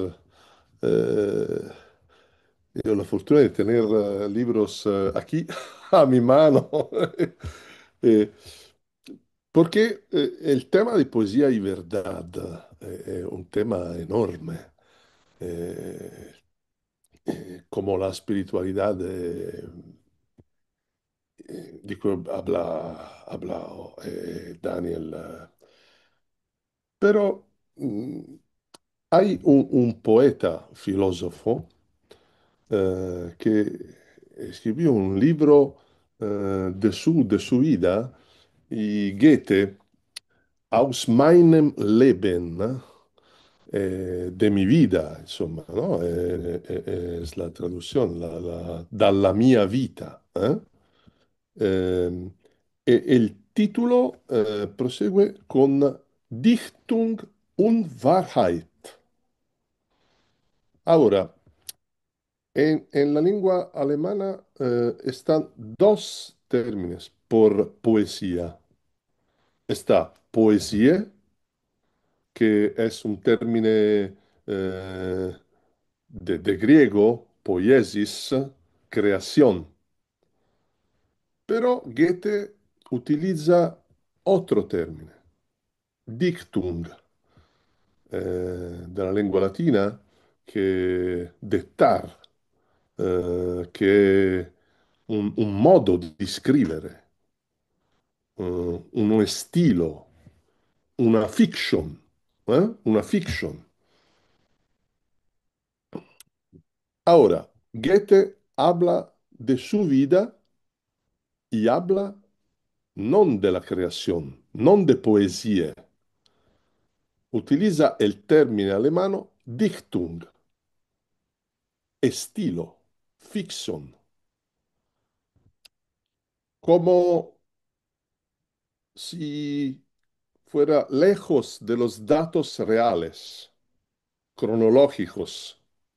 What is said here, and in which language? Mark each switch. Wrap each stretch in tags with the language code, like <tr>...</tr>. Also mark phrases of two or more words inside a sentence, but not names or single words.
<es>Eh, Yo la fortuna de tener libros aquí a mi mano, Eh, porque el tema de poesía y verdad es un tema enorme. Eh, Como la espiritualidad</es> <it>di cui</it> <es>habla Daniel. Pero hay un poeta filósofo que escribió un libro de su vida y Goethe, Aus meinem Leben, de mi vida, insomma, no?</es> <it>Es la traduzione, dalla mia vita. Ehm, e il titolo prosegue con Dichtung und Wahrheit.</it> <es>Ahora, en la lengua alemana están dos términos por poesía. Está poesía, que es un término de griego, poiesis, creación. Pero Goethe utilizza otro término,</es> <it>dictung, della lingua latina, che dettar, che è un modo di scrivere, uno stilo, una fiction, una fiction.</it> <es>Ahora, Goethe habla de su vida y habla non de la creación, non de poesie.</es> <it>Utilizza il termine alemano Dichtung,</it> <es>estilo, fiction, como si fuera lejos de los datos reales, cronológicos.</es>